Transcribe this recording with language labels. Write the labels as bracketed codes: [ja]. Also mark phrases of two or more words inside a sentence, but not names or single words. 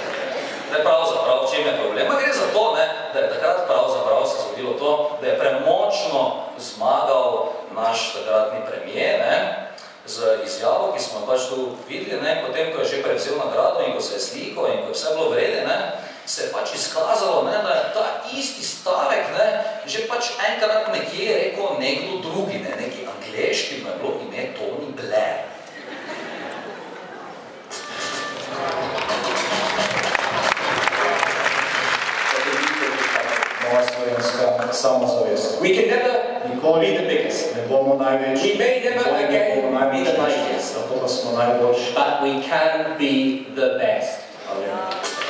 [sl] Ne pravzaprav, v čem je problem? Gre za to, ne, da je takrat pravzaprav se zgodilo to, da je premočno zmagal naš takratni premijer, ne, z izjavo, ki smo pač tu videli, ne, potem, ko je že prevzel nagrado in ko se je slikal in ko je vse bilo vrede, ne, se je pač izkazalo, ne, da je ta isti stavek, ne, že pač enkrat nekje rekel nekdo drugi, ne, neki angleški, mu je bilo ime Tony Blair. Moja slovenska samozavest. [en] We can never Nikoli be the biggest. [sl] Ne bomo največji. [en] We may never again be the mightiest. [sl] Lahko pa smo najboljši. [en] But we can be the best. [sl] Ali